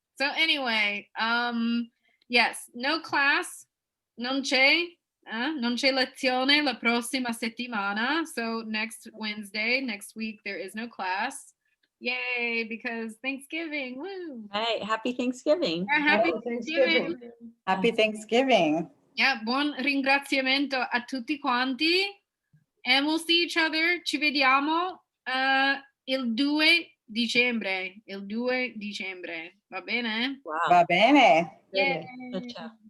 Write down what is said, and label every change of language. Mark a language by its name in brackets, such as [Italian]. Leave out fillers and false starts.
[English] So anyway, yes, no class, [Italian] non c'è lezione la prossima settimana. [English] So next Wednesday, next week, there is no class. Yay, because Thanksgiving, woo. Hey, happy Thanksgiving. Yeah, happy Oh, Thanksgiving. Happy Thanksgiving. [Italian] Yeah, buon ringraziamento a tutti quanti. [English] And we'll see each other. [Italian] Ci vediamo il 2 dicembre. Il 2 dicembre. Va bene? Wow. Va bene. Yay. [English] Good job.